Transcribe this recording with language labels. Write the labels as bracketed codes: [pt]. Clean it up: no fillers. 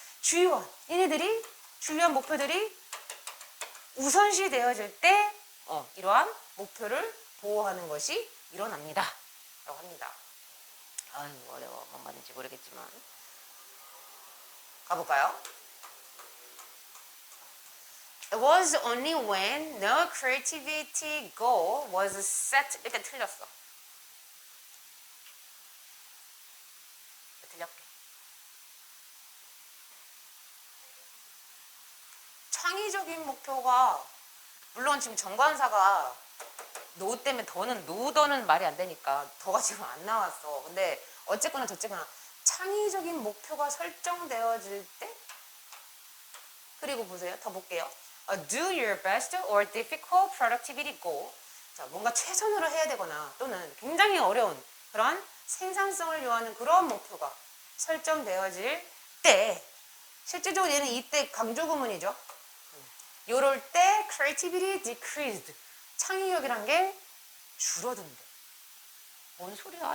[ko] 주요한 얘네들이 주요한 목표들이 우선시 되어질 때 이러한 목표를 보호하는 것이 일어납니다. 라고 합니다. 아유 어려워. 뭔 말인지 모르겠지만 가볼까요? [en] It was only when no creativity goal was set. [ko] 일단 틀렸어. 틀렸게. 창의적인 목표가 물론 지금 정관사가 노 때문에 노더는 말이 안 되니까 더가 지금 안 나왔어. 근데 어쨌거나 저쨌거나 창의적인 목표가 설정되어질 때 그리고 보세요. 더 볼게요. [en] Do your best or difficult productivity goal. [ko] 자, 뭔가 최선으로 해야 되거나 또는 굉장히 어려운 그런 생산성을 요하는 그런 목표가 설정되어질 때 실제적으로 얘는 이때 강조 구문이죠. 요럴 때 [en] creativity decreased. [ko] 창의력이란 게 줄어든대. 뭔 소리야?